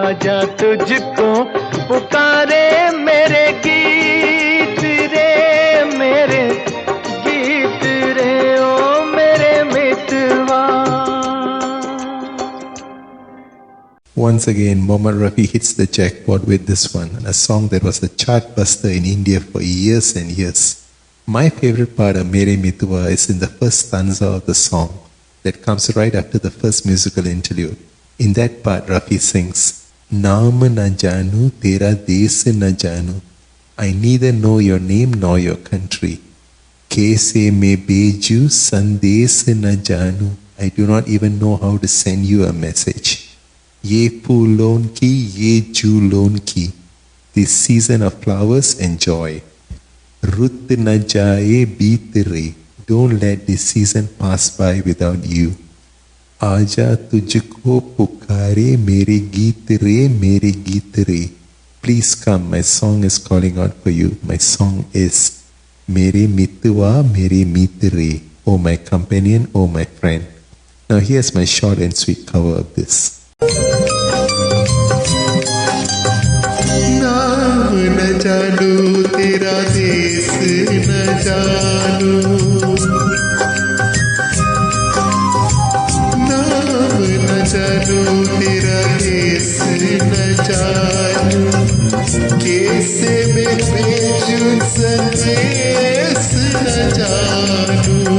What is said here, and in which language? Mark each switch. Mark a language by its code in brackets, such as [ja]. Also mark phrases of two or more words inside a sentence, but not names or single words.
[hi] आजा तुझको पुकारे मेरे गीत रे, मेरे गीत रे, ओ मेरे मितवा. [en] Once again, Mohd Rafi hits the jackpot with this one, a song that was a chart buster in India for years and years. My favorite part of Mere Mitwa is in the first stanza of the song that comes right after the first musical interlude. In that part, Rafi sings, [hi] नाम न जानू, तेरा देस न जानू. [en] I neither know your name nor your country. [hi] कैसे मैं भेजूं संदेस न जानू. [en] I do not even know how to send you a message. [hi] ये फूलों की, ये झूलों की. [en] This season of flowers and joy. [hi] रुत न जाए बीत रे. [en] Don't let this season pass by without you. [hi] आजा तुझको पुकारे मेरे गीत रे, मेरे गीत रे. [en] Please come, my song is calling out for you. My song is Mere Mitwa, Mere Mitre. Oh my companion, oh my friend. Now here's my short and sweet cover of this. [hi] नाम न जानू तेरा देश न जानू, नाम न जानू तेरा देश न जानू, कैसे मैं भेजूं संदेश न जानू.